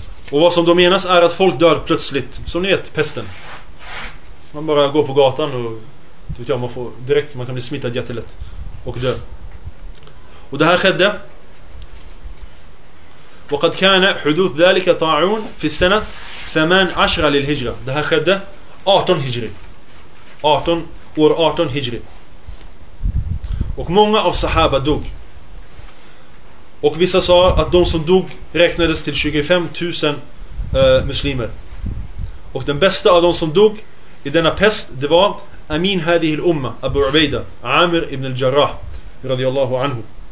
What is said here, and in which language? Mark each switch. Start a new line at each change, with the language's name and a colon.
Swedish: Och vad som då menas är att folk dör plötsligt, som ni vet, pesten. Man bara går på gatan och du vet jag, man får direkt, man kan bli smittad jättelätt och dö. Och det här skedde.
Arabic: وقد كان حدوث ذلك طاعون في السنة 18 للهجرة.
Swedish: Det här skedde 18 hijri. 18 år 18 hijri. Och många av sahaba dog. Och vissa sa att de som dog räknades till 25 000 muslimer. Och den bästa av de som dog i denna pest, det var Amin hadihil umma, Abu Ubaida, Amir ibn al-Jarrah radiyallahu anhu.